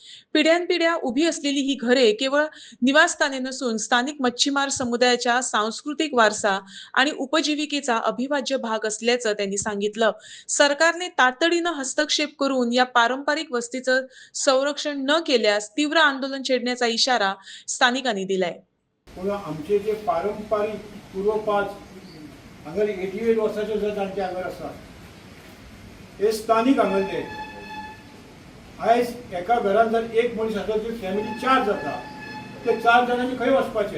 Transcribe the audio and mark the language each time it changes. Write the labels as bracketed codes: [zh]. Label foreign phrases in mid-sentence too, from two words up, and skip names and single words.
[mr] पिढ्यानपिढ्या उभी असलेली ही घरे केवळ निवासस्थाने नसून स्थानिक मच्छीमार समुदायाच्या सांस्कृतिक वारसा आणि उपजीविकेचा अविभाज्य भाग असल्याचं त्यांनी सांगितलं. सरकारने तातडीनं हस्तक्षेप करून या पारंपरिक वस्तीचं संरक्षण न केल्यास तीव्र आंदोलन छेडण्याचा इशारा स्थानिकांनी दिलाय. [kok] पूण आमचे जे पारंपारीक पूर्वपाज हांगर 88 वर्साचे जे जाणटे हांगर आसा हे स्थानीक हांगरले. आयज एका घरान जर एक मनीस आसा ती फॅमिली 4 जाता, ते 4 जाणांनी खंय वचपाचें?